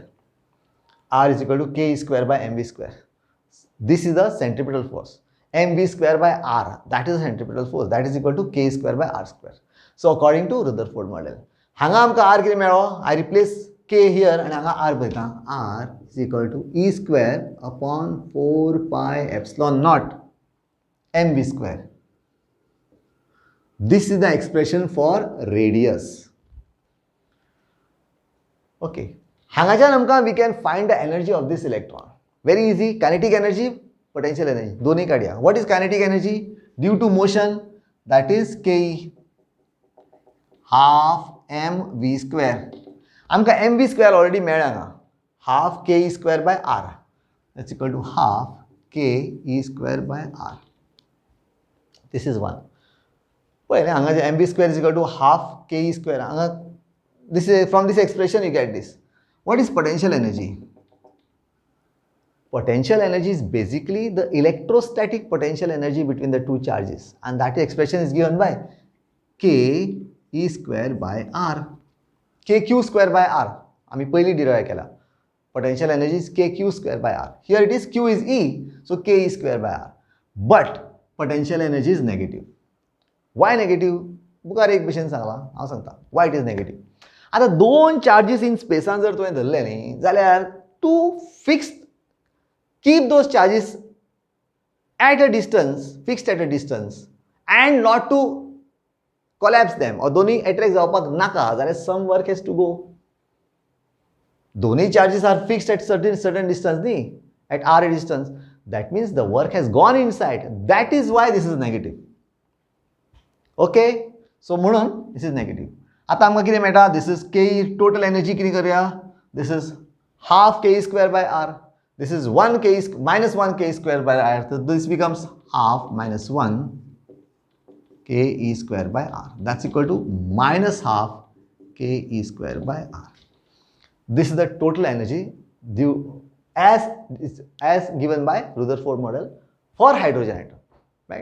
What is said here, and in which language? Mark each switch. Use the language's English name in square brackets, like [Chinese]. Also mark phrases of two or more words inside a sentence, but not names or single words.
[English] R is equal to k e square by mv square. This is the centripetal force. mv square by r, that is the centripetal force. That is equal to k square by r square. So according to Rutherford model, [Konkani] hanga amka r कितें मेळ्ळो? [English] I replace k here and r beta. R is equal to e square upon 4 pi epsilon naught mv square. This is the expression for radius. Okay. [Konkani] Hangajan amka [English] we can find the energy of this electron. Very easy. Kinetic energy, potential energy. [Konkani] Doni kadiya. [English] What is kinetic energy? Due to motion, that is k half mv square. [Konkani] आमका [English] mv square already [Konkani] मेळ्ळा ना. [English] Half k e square by r. That's equal to half k e square by r. This is one. [Konkani] पहिले हांगा [English] mv square is equal to half k e square. हांगा this is from this expression you get this. What is potential energy? Potential energy is basically the electrostatic potential energy between the two charges, and that expression is given by k e square by r. kq square by r. [Konkani] आम्ही पहिली derive केला. [English] Potential energy is kq square by r. Here it is q is E, so k e square by r. But potential energy is negative. Why negative? [Konkani] बुकार एक क्वेश्चन सांगला, हांव सांगता. [English] Why it is negative? [Konkani] आता दोन चार्जेस इन स्पेसान जर तुवें धरले न्ही जाल्यार [English] to fix keep those charges at a distance, fixed at a distance, and not to collapse them, or [Konkani] दोन्ही attract जावपाक नाका जाल्यार [English] some work has to go. दोन्ही charges are fixed at certain distance नी, at r distance. That means the work has gone inside. That is why this is negative. Okay, so म्हणून this is negative. [Konkani] आता आमकां कितें मेळटा? [English] This is k total energy [Konkani] कितें करूया? [English] This is half k square by r. This is minus 1 k square by r. So this becomes half minus 1 k e square by r. That's equal to minus half k e square by r. This is the total energy due as given by Rutherford model for hydrogen atom, right?